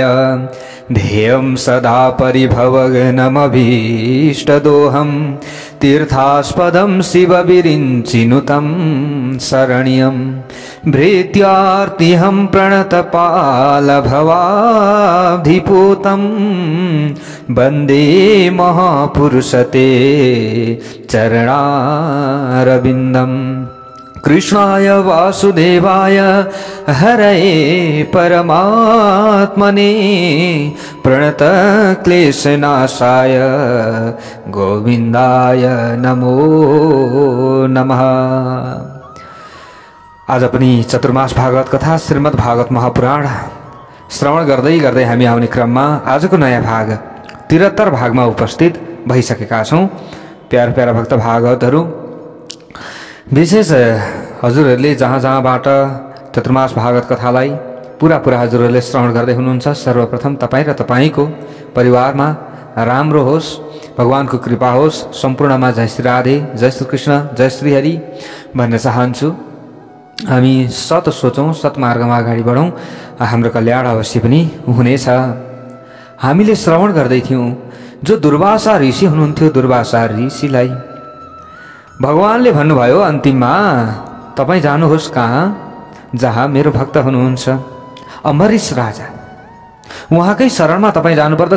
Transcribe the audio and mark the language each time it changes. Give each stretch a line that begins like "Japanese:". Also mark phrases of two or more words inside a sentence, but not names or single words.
Sanskrit: ध्येयं सदा परिभवग्नमभीष्टदोहं तीर्थास्पदं शिवविरिञ्चिनुतं शरण्यं भृत्यार्तिहं प्रणतपालभवाब्धिपूतं वन्दे महापुरुषते चरणारविन्दम्। कृष्णाय वासुदेवाय हरये परमात्मने प्रणतक्लेशनाशाय गोविन्दाय नमो नमः।
Nepali: आज पनि चतुर्मास भागवत कथा श्रीमद् भागवत महापुराण श्रवण गर्दै गर्दै हामी आउने क्रममा आजको नयाँ भाग 73 भागमा उपस्थित भइसकेका छौं। प्यारा प्यारा भक्त भागवतहरू, विशेष हजुरहरूले जहाँ जहाँबाट चतुर्मास भागवत कथालाई पूरा हजुरहरूले श्रवण गर्दै हुनुहुन्छ, सर्वप्रथम तपाईँ र तपाईँको परिवारमा राम्रो होस्, भगवानको कृपा होस्। सम्पूर्णमा जय श्री राधे, जय श्री कृष्ण, जय श्री हरि भन्न चाहन्छु। हामी सत सोचौँ, सत्मार्गमा अगाडि बढौँ, हाम्रो कल्याण अवश्य पनि हुनेछ। हामीले श्रवण गर्दै थियौँ जो दुर्वासा ऋषि हुनुहुन्थ्यो, दुर्वासा ऋषिलाई भगवानले भन्नुभयो अन्तिममा तपाईँ जानुहोस् कहाँ, जहाँ मेरो भक्त हुनुहुन्छ अम्बरीश राजा, उहाँकै शरणमा तपाईँ जानुपर्दछ।